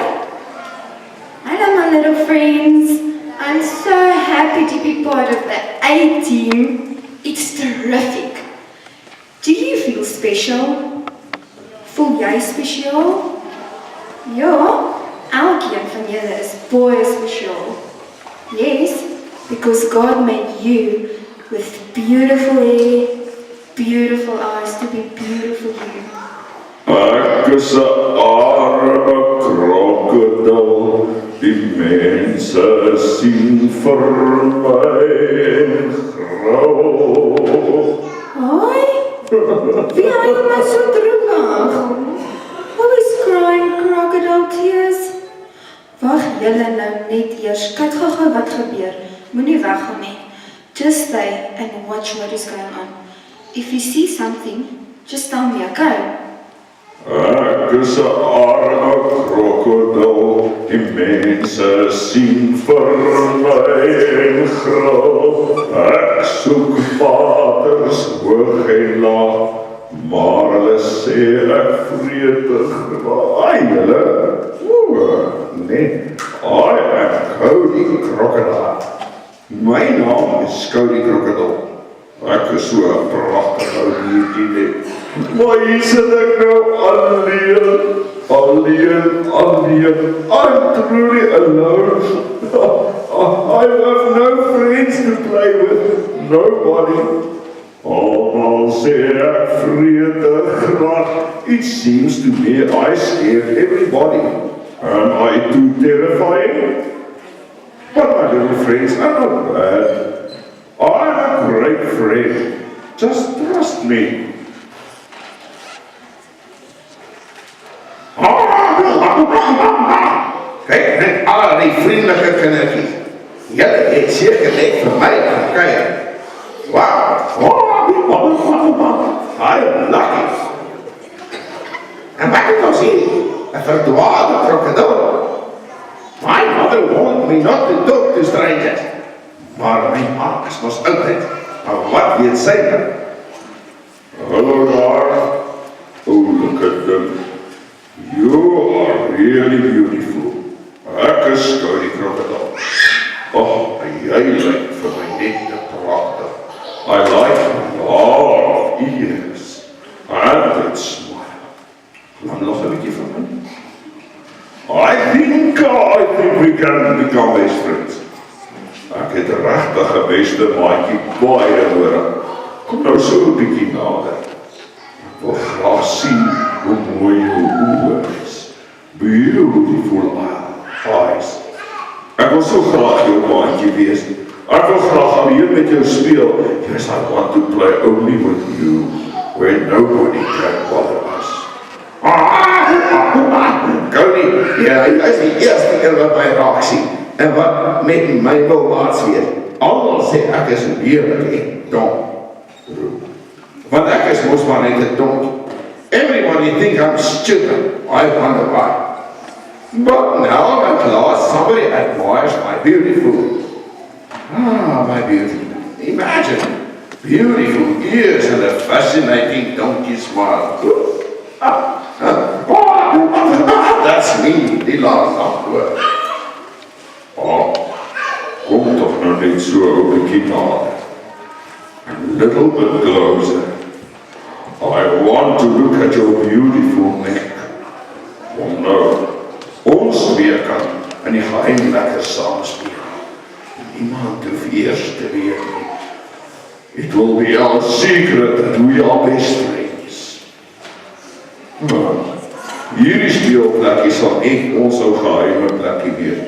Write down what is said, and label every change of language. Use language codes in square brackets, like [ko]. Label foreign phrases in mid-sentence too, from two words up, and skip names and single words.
[en] Hello my little friends. I'm so happy to be part of the A team. It's terrific. Do you feel special? [af] Voel jy spesiaal? Ja, elkeen van julle is baie spesiaal. [en] Yes, because God made you with beautiful hair, beautiful eyes to be beautiful you. [af] Ek is 'n arme krokodil, die mense sien vir my en grauw. Hoi, wie huil my so droevig? [en] Who is crying crocodile tears? [af] Wag julle nou net eers, kyk gou wat gebeur. Moenie weggaan nie. [en] Just stay and watch what is going on. If you see something, just tell me, okay? [af] Ek is 'n arme krokodil, die mense sien vir my en grauw. Ek soek waters hoog en laag, maar hulle sê ek vretig. Ai julle, nee, ek hou die krokodil. My naam is Cody Krokodil. Ek is so 'n pragtige ou diertjie net. Maar hier sit ek nou alleen. [en] I'm truly alone. I have no friends to play with. Nobody. [af] Almal sê ek vretig graag. [en] It seems to me I scare everybody. Am I too terrifying? But my little friends are not bad. I'm a great friend. Just trust me. [af] Kyk net al die vriendelike kindertjies. Julle het seker net vir my gekyk. [en] Wow. I'm lucky. [af] En wat het ons hier? 'n verdwaalde krokodil. [en] My mother warned me not to talk to strangers. [af] Maar my ma is mos oudheid. Maar wat weet sy nou? Hello daar. [en] Oh, look at them. You are really beautiful. [af] Ek is Cody Krokodil. Oh, jy lyk vir my net te pragtig. [en] I like your ears. And that smile. [af] Dan nog 'n bietjie van my. [en] I think we can become best friends. [af] Ek het regtig 'n beste maatjie baie nodig. Kom nou so 'n bietjie nader. Ek wil graag sien hoe mooi jou oë is. [en] Beautiful eyes. [af] Ek wil so graag jou maatjie wees. Ek wil graag alleen met jou speel. [en] Yes, I want to play only with you, where nobody can bother us. [af] Cody, ja, hy is die eerste keer wat my raak sien. En wat met my wil laat weet. Almal sê ek is lelik en dom. Want ek is mos maar net 'n dom. [en] Everyone everybody think I'm stupid. I wonder why. But now at last somebody admires my beautiful. My beauty. Imagine, beautiful ears and a fascinating donkey smile. That's me, [af] die laat antwoord. Kom toch nou net so 'n bietjie nader. [en] A little bit closer. I want to look at your beautiful neck. [af] Nou, ons twee kan in die geheim lekker saam speel. Niemand hoef eers te weet nie. [en] It will be our secret that we are best friends. [af] Hierdie speelplekkie sal net ons ou geheime plekkie wees.